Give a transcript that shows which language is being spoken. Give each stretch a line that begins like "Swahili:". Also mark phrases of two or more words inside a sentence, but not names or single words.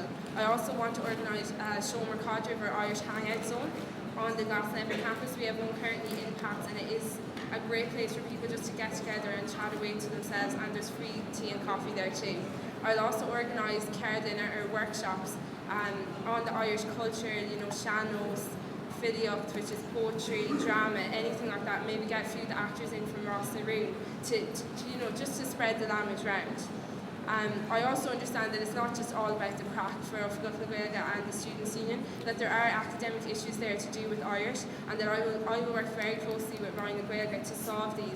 English: I also want to organise Shomer Cod River Irish Hangout Zone on the Glasnevin campus. We have one currently in Pats, and it is a great place for people just to get together and chat away to themselves, and there's free tea and coffee there too. I'll also organise care dinner or workshops on the Irish culture,
Irish: sean-nós, filiocht,
English: which is poetry, drama, anything like that. Maybe get a few of the actors in from Ross Naroon to just to spread the language around. I also understand that it's not just all about the crack for Oifigeach Gaeilge and the Students' Union, that there are academic issues there to do with Irish, and that I will work very closely with Ryan Gaeilge to solve these.